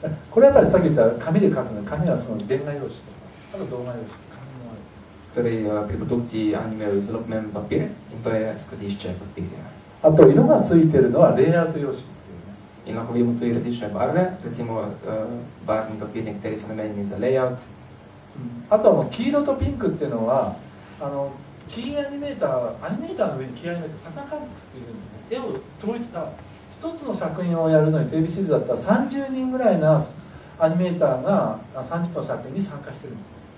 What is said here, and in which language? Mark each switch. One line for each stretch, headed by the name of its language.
Japanese: これやっぱりさっき言った紙で書くの、紙はその電画用紙とか、あと動画用紙。
Slovenian: Torej, pri produkciji animejo zelo pomemben papir in to je skladišče papirja.
Japanese: あと色がついてるのはレイアウト用紙っていうね。
Slovenian: In lahko vidimo tudi različne barve, recimo barvni papir, nekateri so namenjeni za layout.
Japanese: あとは黄色とピンクっていうのはキーアニメーターの上にキーアニメーター、作画監督っていうんですね。絵を統一した一つの作品をやるのにテレビシリーズだったら30人ぐらいなアニメーターが30分の作品に参加してるんです。